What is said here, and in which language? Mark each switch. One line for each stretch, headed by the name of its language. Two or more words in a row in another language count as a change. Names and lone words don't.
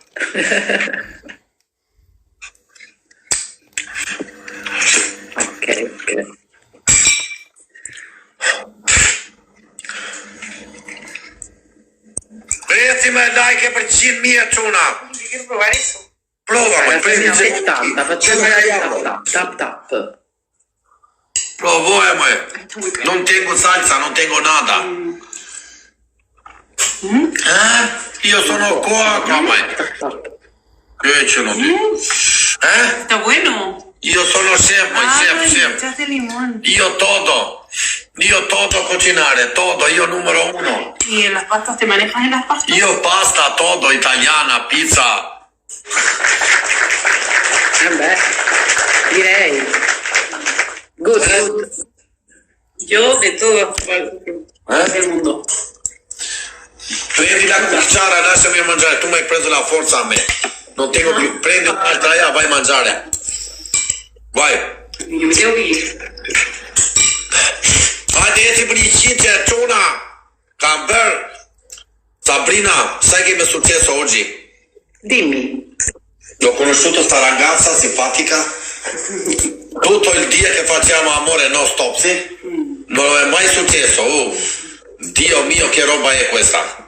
Italian: Ok. Mettimi like per 100.000 c'una.
Spanish: Quiero probar eso.
Italian: Prova, facciamo 70, facciamo tap. Provo, non tengo salsa, non tengo nada. Io sono qua, che ce l'ho detto?
Spanish: Está bueno.
Italian: Io sono chef, chef.
Spanish: Echaste limón.
Italian: Io todo. Io todo cucinare, todo, io numero 1.
Spanish: ¿Y en las pastas te manejas en las pastas?
Italian: Io pasta, todo, italiana, pizza. Vabbè, direi.
English: Good.
Spanish: Yo de todo del mundo.
Italian: Prendi la cucciara, lasciami mangiare. Tu mi hai preso la forza a me. Non tengo più. Prendi un'altra e vai a mangiare. Vai.
Spanish: Yo me tengo que ir.
Albanian: Hajde për një qitje, Çuna. Kam bërë.
Italian: Sabrina, sai che mi è successo oggi? Dimmi. Ho conosciuto sta ragazza simpatica. Tutto il dia che facciamo amore non stop, sì? Non è mai successo. Dio mio, che roba è questa?